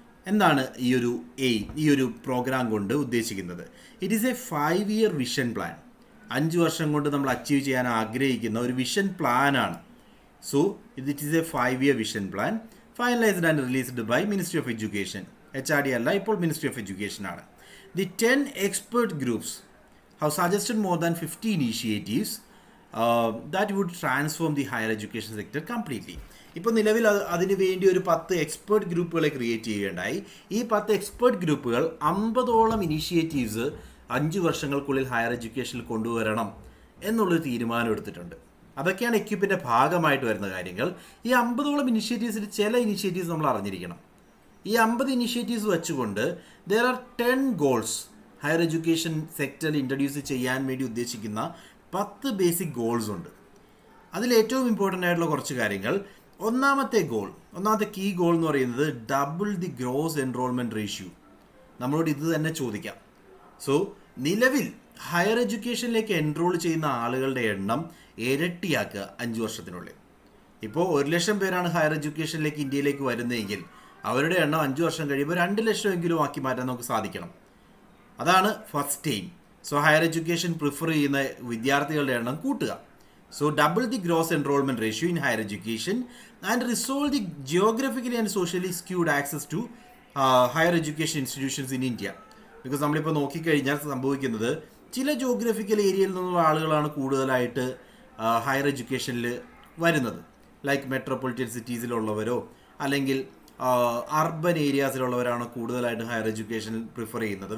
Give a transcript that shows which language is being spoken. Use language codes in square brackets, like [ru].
[ml] എന്താണ് ഈ ഒരു പ്രോഗ്രാം കൊണ്ട് ഉദ്ദേശിക്കുന്നത്? [en] It is a 5-year vision plan. [ml] 5 വർഷം കൊണ്ട് നമ്മൾ അച്ചീവ് ചെയ്യാൻ ആഗ്രഹിക്കുന്ന ഒരു വിഷൻ പ്ലാനാണ്. [en] So it is a 5-year vision plan, finalised and released by ministry of education. [ml] HRD അല്ല, ഇപ്പോൾ മിനിസ്ട്രി ഓഫ് എഡ്യൂക്കേഷൻ ആണ്. [en] The 10 expert groups have suggested more than 50 initiatives that would transform the higher education sector completely. [ml] ഇപ്പോൾ നിലവിൽ അതിന് വേണ്ടി ഒരു 10 expert ഗ്രൂപ്പുകളെ create ചെയ്യുകയുണ്ടായി. ഈ 10 എക്സ്പേർട്ട് ഗ്രൂപ്പുകൾ 50ഓളം ഇനീഷ്യേറ്റീവ്സ് 5 വർഷങ്ങൾക്കുള്ളിൽ ഹയർ എഡ്യൂക്കേഷനിൽ കൊണ്ടുവരണം എന്നുള്ളൊരു തീരുമാനം എടുത്തിട്ടുണ്ട്. അതൊക്കെയാണ് എക്യുപ്പിൻ്റെ ഭാഗമായിട്ട് വരുന്ന കാര്യങ്ങൾ. ഈ 50ഓളം ഇനീഷ്യേറ്റീവ്സിൽ ചില ഇനീഷ്യേറ്റീവ്സ് നമ്മൾ അറിഞ്ഞിരിക്കണം. ഈ 50 ഇനീഷ്യേറ്റീവ്സ് വെച്ചുകൊണ്ട് [en] there are [ml] 10 goals. Higher education സെക്ടറിൽ ഇൻട്രൊഡ്യൂസ് ചെയ്യാൻ വേണ്ടി ഉദ്ദേശിക്കുന്ന 10 ബേസിക് ഗോൾസ് ഉണ്ട്. അതിൽ ഏറ്റവും ഇമ്പോർട്ടൻ്റ് ആയിട്ടുള്ള കുറച്ച് കാര്യങ്ങൾ. ഒന്നാമത്തെ കീ ഗോൾ എന്ന് പറയുന്നത് [en] Double the gross enrolment ratio. [ml] നമ്മളോട് ഇത് തന്നെ ചോദിക്കാം. സോ നിലവിൽ ഹയർ എഡ്യൂക്കേഷനിലേക്ക് എൻറോൾ ചെയ്യുന്ന ആളുകളുടെ എണ്ണം ഇരട്ടിയാക്കുക 5 വർഷത്തിനുള്ളിൽ. ഇപ്പോൾ 1 ലക്ഷം പേരാണ് ഹയർ എഡ്യൂക്കേഷനിലേക്ക് ഇന്ത്യയിലേക്ക് വരുന്നതെങ്കിൽ അവരുടെ എണ്ണം 5 വർഷം കഴിയുമ്പോൾ 2 ലക്ഷമെങ്കിലും ആക്കി മാറ്റാൻ നമുക്ക് സാധിക്കണം. അതാണ് first aim. So higher education prefer ചെയ്യുന്ന വിദ്യാർത്ഥികളുടെ എണ്ണം കൂട്ടുക. [en] So double the gross enrollment ratio in higher education and resolve the geographically and socially skewed access to higher education institutions in India. [ml] Because നമ്മളിപ്പോൾ നോക്കിക്കഴിഞ്ഞാൽ സംഭവിക്കുന്നത് ചില ജോഗ്രഫിക്കൽ ഏരിയയിൽ നിന്നുള്ള ആളുകളാണ് കൂടുതലായിട്ട് ഹയർ എഡ്യൂക്കേഷനിൽ വരുന്നത്. ലൈക്ക് മെട്രോപൊളിറ്റൻ സിറ്റീസിലുള്ളവരോ അല്ലെങ്കിൽ അർബൻ ഏരിയാസിലുള്ളവരാണ് കൂടുതലായിട്ട് ഹയർ എഡ്യൂക്കേഷൻ പ്രിഫർ ചെയ്യുന്നത്.